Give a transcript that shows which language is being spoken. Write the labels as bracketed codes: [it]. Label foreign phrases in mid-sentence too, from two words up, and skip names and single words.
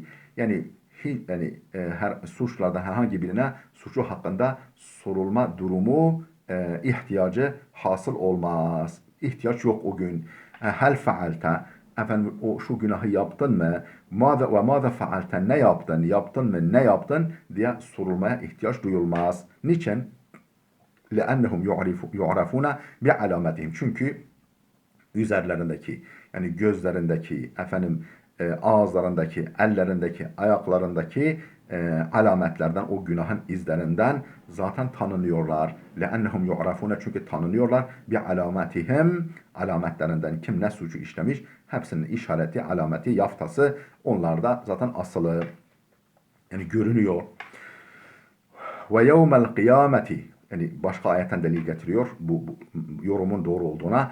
[tr] Yani her suçlardan herhangi birine suçu hakkında sorulma durumu, ihtiyacı hasıl olmaz. İhtiyaç yok o gün. [ar] هل فعلت, [tr] efendim o şu günahı yaptın mı? [ar] ماذا وماذا فعلت, [tr] ne yaptın? Yaptın mı? Ne yaptın diye sorulmaya ihtiyaç duyulmaz. Niçin? [ar] لَأَنَّهُمْ يُعْرَفُونَ بِعَلَامَتِهِمْ. [tr] Çünkü üzerlerindeki, yani gözlerindeki, efendim ağızlarındaki, ellerindeki, ayaklarındaki alametlerden, o günahın izlerinden zaten tanınıyorlar. [ar] لَأَنَّهُمْ يُعْرَفُونَ, [tr] çünkü tanınıyorlar. بِعَلَامَتِهِمْ, alametlerinden, kim ne suçu işlemiş, hepsinin işareti, alameti, yaftası onlarda zaten asılı. Yani görünüyor. [ar] ويوم القيامة, [tr] yani başka ayetten delil getiriyor bu yorumun doğru olduğuna.